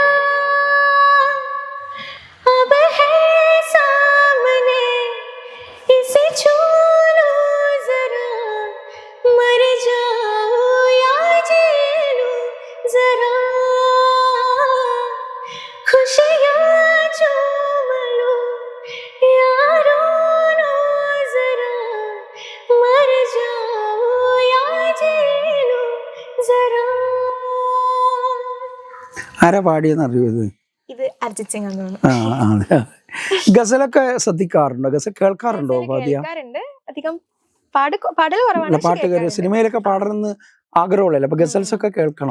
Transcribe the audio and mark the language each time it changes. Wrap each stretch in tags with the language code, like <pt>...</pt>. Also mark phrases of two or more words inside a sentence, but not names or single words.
<hi>अब है सामने इसे छू लो जरा मर जाओ या जी लो जरा खुशियाँ चूम लो यारो रो जरा मर जाओ या जी लो जरा.</hi> <ml>ആരാ പാടിയെന്ന് അറിയോ ഇത്? ഇത് അർജിത് സിംഗ് ആണെന്ന് തോന്നുന്നു. ഗസലൊക്കെ ശ്രദ്ധിക്കാറുണ്ടോ? ഗസൽ കേൾക്കാറുണ്ടോ? കേൾക്കാറുണ്ട്. അധികം പാടൽ കുറവാണ്. പാട്ടുകാര് സിനിമയിലൊക്കെ പാടണമെന്ന് ആഗ്രഹമുള്ളല്ലോ, അപ്പൊ ഗസൽസ് ഒക്കെ കേൾക്കണം.</ml>